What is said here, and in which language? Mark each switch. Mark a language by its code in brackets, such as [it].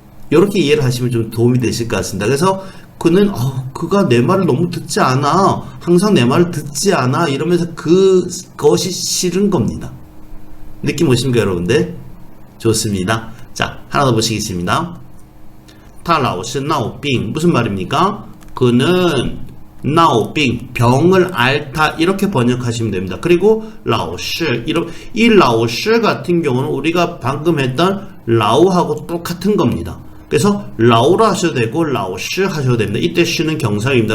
[ko] 이렇게 이해를 하시면 좀 도움이 되실 것 같습니다. 그래서 그는 그가 내 말을 너무 듣지 않아. 항상 내 말을 듣지 않아. 이러면서 그것이 싫은 겁니다. 느낌 오십니까 여러분들? 좋습니다. 자, 하나 더 보시겠습니다. [zh] 他老是闹病 [ko] 무슨 말입니까? 그는 闹病 병을 앓다 이렇게 번역하시면 됩니다. 그리고 老是 이 老是 같은 경우는 우리가 방금 했던 라오하고 똑같은 겁니다. 그래서 라오라 하셔도 되고 라오시 하셔도 됩니다. 이때 시는 경상입니다.